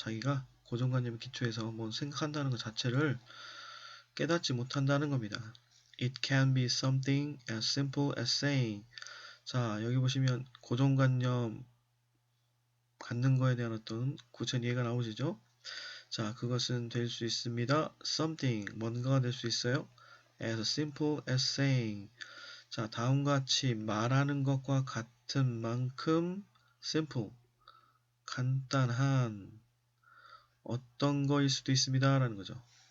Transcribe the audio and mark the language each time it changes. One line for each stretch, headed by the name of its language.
Korean: 자기가 고정관념 기초에서 뭐 생각한다는 것 자체를 깨닫지 못한다는 겁니다.
English: It can be something as simple as saying.
Korean: 자, 여기 보시면 고정관념 갖는 거에 대한 어떤 구체적인 예가 나오시죠? 자, 그것은 될 수 있습니다. something, 뭔가가 될 수 있어요.
English: as simple as saying.
Korean: 자, 다음과 같이 말하는 것과 같은 만큼 simple, 간단한 어떤 거일 수도 있습니다. 라는 거죠.